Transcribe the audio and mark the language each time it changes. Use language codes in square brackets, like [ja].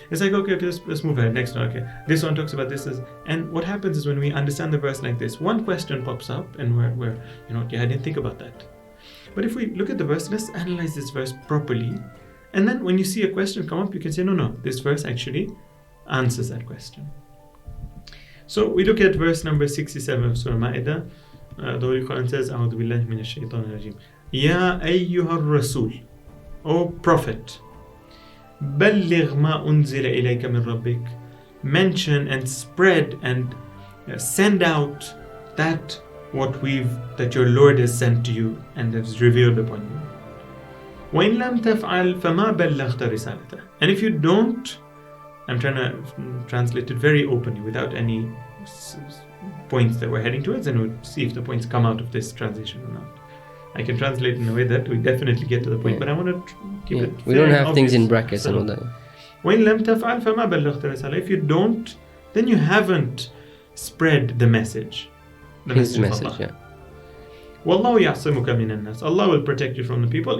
[en] It's like, okay, let's move ahead. Next one, okay. This one talks about this. And what happens is when we understand the verse like this, one question pops up and we're I didn't think about that. But if we look at the verse, let's analyze this verse properly. And then when you see a question come up, you can say, no, this verse actually answers that question. So we look at verse number 67 of Surah Ma'idah. The Holy Quran says, [ar] أعوذ بالله من الشيطان الرجيم. يا أيها الرسول, [en] O Prophet, [ar] بلغ ما أنزل إليك من ربك. [en] Mention and spread and send out that your Lord has sent to you and has revealed upon you. [ar] وإن لم تفعل فما بلغت رسالته. [en] And if you don't, I'm trying to translate it very openly without any points that we're heading towards, and we'll see if the points come out of this translation or not. I can translate in a way that we definitely get to the point, but I want to keep it. We don't have things in brackets and all that. [ar] وإن لم تفعل فما بلغت رسالته. [en] If you don't, then you haven't spread the message. His message, yeah. [ar] والله يعصمك من الناس. [en] Allah will protect you from the people.